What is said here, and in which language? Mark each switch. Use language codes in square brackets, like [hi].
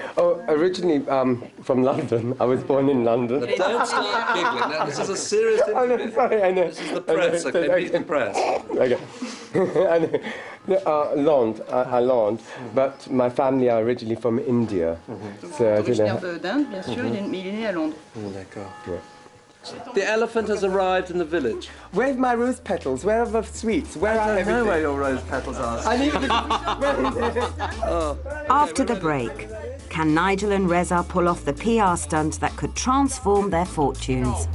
[en] Oh, originally from London. I was born in London. Don't start giggling. Now, this is a serious Oh, no, interview. sorry, I know. This is the press, okay? Meet the press. Okay. Londres, but my family are originally from India. So [fr] Originaire d'Inde, bien sûr, mais il est né à Londres. D'accord. Yeah. [en] The elephant has arrived in the village. Where's my rose petals? Where are the sweets? Where are everything? I know where your rose petals are. I need to... After the break, can Nigel and Reza pull off the PR stunt that could transform their fortunes?